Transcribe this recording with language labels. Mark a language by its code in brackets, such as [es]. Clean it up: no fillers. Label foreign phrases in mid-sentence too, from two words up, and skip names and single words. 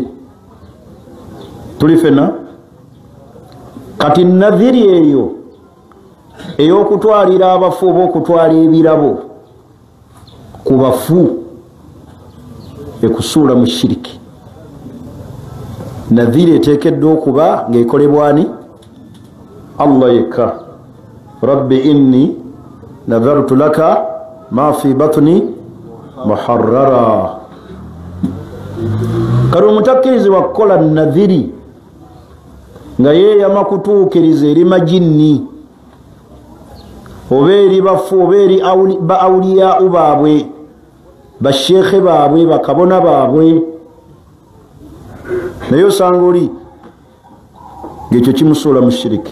[lg] Tuli fenna kati nadhiri eyo ey'okutwalira abafu oba okutwala ebirabo ku bafu ekusuula mu shiriki. Nadhiri eteekeddwa okuba ng'ekolebwani Allah yekka. [ar] رب إني نذرت لك ما في بطني محررا. [lg] Kale omutakkirizibwa kukola nadhiri nga yeeyama kutuukiriza eri majinni oba eri bafu oba eri ba awliyau baabwe, basheekhe baabwe, bakabona baabwe, naye osanga oli ng'ekyo kimusuula mu shiriki.